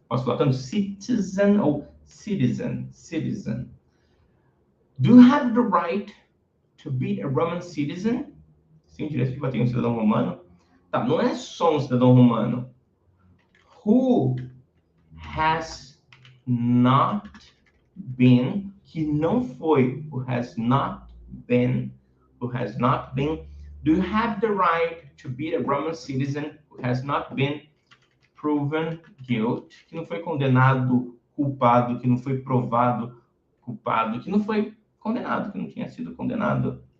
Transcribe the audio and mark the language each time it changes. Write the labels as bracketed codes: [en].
[pt] Posso falar tanto citizen ou citizen. [en] Do you have the right to beat a Roman citizen? [pt] Sim, direito de bater um cidadão romano? Tá, não é só um cidadão romano. [en] Who has not been, [pt] que não foi, [en] who has not been, do you have the right to beat a Roman citizen who has not been proven guilty, [pt] que não foi condenado culpado, que não foi provado culpado, que não foi condenado, que não tinha sido condenado?